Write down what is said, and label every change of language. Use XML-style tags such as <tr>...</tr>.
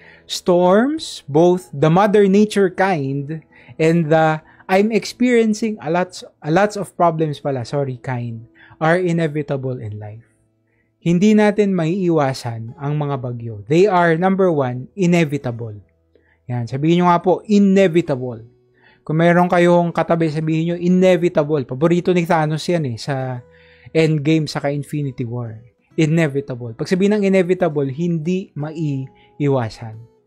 <en>Storms, both the Mother Nature kind and the I'm experiencing a lots of problems kind, are inevitable in life.</en> <tl>Hindi natin maiiwasan ang mga bagyo.</tl> <en>They are, number one, inevitable.</en> <tl>Yan, sabihin nyo nga po, inevitable. Kung meron kayong katabi, sabihin nyo, inevitable. Paborito ni Thanos yan sa Endgame saka Infinity War. Inevitable. Pag sabihin ng inevitable, hindi maiiwasan.</tl>